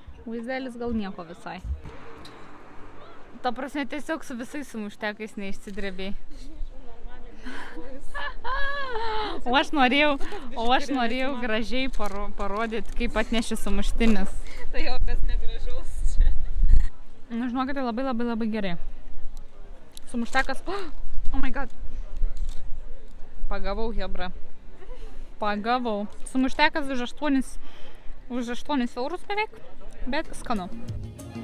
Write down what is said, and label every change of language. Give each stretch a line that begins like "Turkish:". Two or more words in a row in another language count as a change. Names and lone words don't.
Lithuanian: Vaizdelis gal nieko visai. Ta prasme, tiesiog su visais sumuštekais neišsidrebėjai. O aš norėjau gražiai parodyti, kaip atneši sumuštinis. Tai jau kas negražaus čia. Nu, žinokite, labai gerai. Sumuštekas.
English: Oh my god.
Lithuanian: Pagavau, hebra. Pagavau. Sumuštekas už 8 eurus beveik, bet skanu.